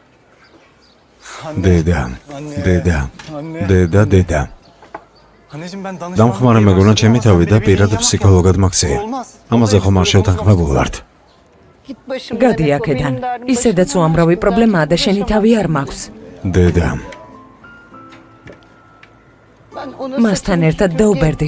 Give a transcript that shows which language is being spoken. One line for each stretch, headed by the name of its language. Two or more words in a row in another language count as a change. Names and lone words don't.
Georgian: დედა.
Turkish: Anneciğim ben danışmanım.
Georgian: დამხმარე მეგონა ჩემი თავი და პირად ფსიქოლოგად მაქვს. ამაზე ხომ არ შევთანხმებულ ვართ. გადი აქედან. ისედაც უამრავი პრობლემაა და შენი თავი არ მაქვს. დედა. მასთან ერთად დაუბერდი.